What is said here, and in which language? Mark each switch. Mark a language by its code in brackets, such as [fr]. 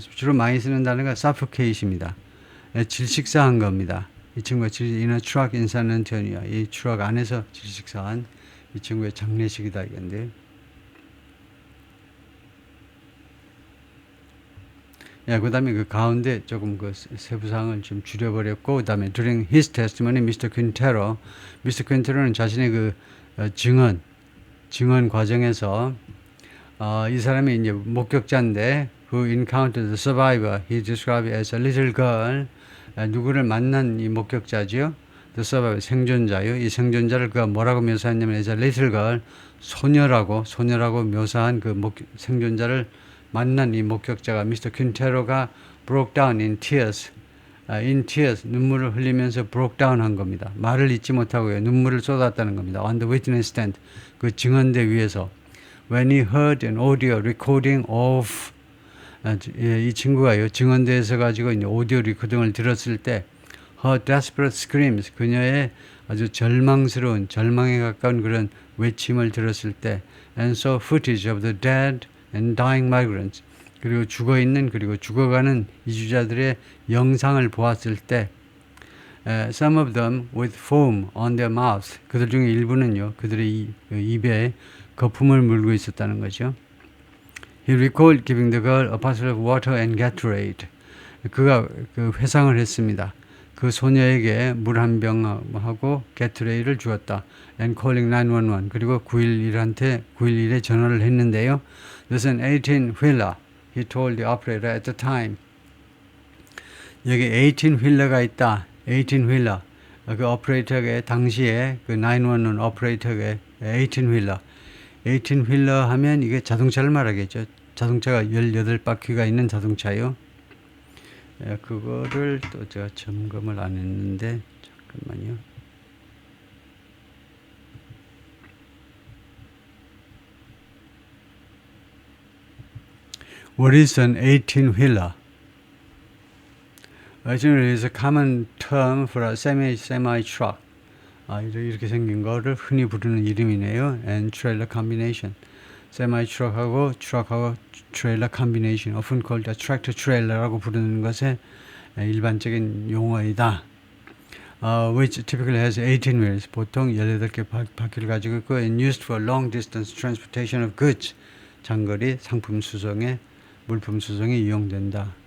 [ko] 주로 많이 쓰는 단어가 suffocate입니다. 질식사한 겁니다. 이 친구가 [en] in a truck in San Antonio. [ko] 이 트럭 안에서 질식사한 이 친구의 장례식이다 이건데요. 그 다음에 그 가운데 조금 그 세부사항을 좀 줄여버렸고, 그 다음에 [en] during his testimony, Mr. [ko] Quintero는 자신의 그 증언 과정에서 이 사람이 이제 목격자인데, [en] who encountered the survivor, he described as a little girl, [ko] 누구를 만난 이 목격자죠. [en] The survivor, [ko] 생존자요. 이 생존자를 그가 뭐라고 묘사했냐면, [en] as a little girl, [ko] 소녀라고 묘사한 그 생존자를 만난 이 목격자가 Mr. [en] Quintero가 broke down in tears, [ko] 눈물을 흘리면서 [en] broke down [ko] 한 겁니다. 말을 잇지 못하고요. 눈물을 쏟았다는 겁니다. [en] On the witness stand, [ko] 그 증언대 위에서. [en] When he heard an audio recording of, [ko] 이 친구가요, 증언대에서 가지고 이제 오디오 리코딩을 들었을 때, [en] her desperate screams, [ko] 그녀의 아주 절망스러운, 절망에 가까운 그런 외침을 들었을 때, [en] and saw footage of the dead and dying migrants, [ko] 그리고 죽어있는 그리고 죽어가는 이주자들의 영상을 보았을 때, [en] some of them with foam on their mouths, [ko] 그들 중에 일부는요, 그들의 입에 거품을 물고 있었다는 거죠. [en] He recalled giving the girl a parcel of water and Gatorade. [ko] 그가 그 회상을 했습니다. 그 소녀에게 물 한 병하고 게토레이를 주었다. [en] And calling 911. [ko] 그리고 911에 전화를 했는데요. [en] There's an 18-wheeler. He told the operator at the time. [ko] 여기 18-wheeler가 있다. 18-wheeler. 그 오퍼레이터에게 당시에 그 911 오퍼레이터에게 18-wheeler. 18-wheeler 하면 이게 자동차를 말하겠죠. 자동차가 18바퀴가 있는 자동차요. 그거를 또 제가 점검을 안 했는데 잠깐만요. [en] What is an 18-wheeler? 18-wheeler is a common term for a semi-truck. [ko] 이렇게 생긴 거를 흔히 부르는 이름이네요. [en] And trailer combination. semi-truck하고 truck하고 trailer combination, often called a tractor trailer라고 [ko] 부르는 것의 일반적인 용어이다. [en] Which typically has 18 wheels, [ko] 보통 18개 바퀴를 가지고 있고, [en] and used for long distance transportation of goods, [ko] 장거리 상품 수송에, 물품 수송에 이용된다.